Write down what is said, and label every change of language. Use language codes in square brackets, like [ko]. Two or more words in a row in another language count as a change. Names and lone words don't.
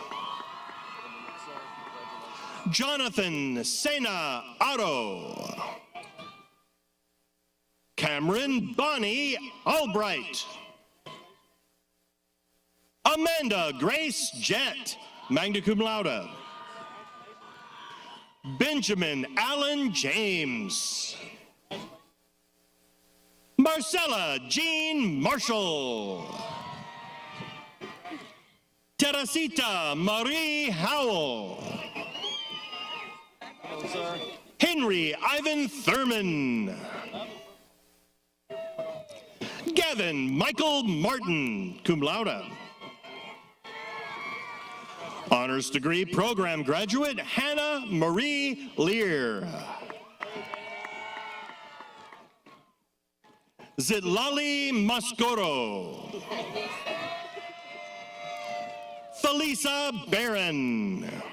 [en] Jonathan Sena Otto. Cameron Bonnie Albright. Amanda Grace Jett, [la] magna cum laude. [en] Benjamin Allen James. Marcella Jean Marshall. Teresita Marie Howell. Henry Ivan Thurman. Gavin Michael Martin, [la] cum laude. [en] Honors degree program graduate Hannah Marie Lear. Zitlali Mascoro. Felisa Barron.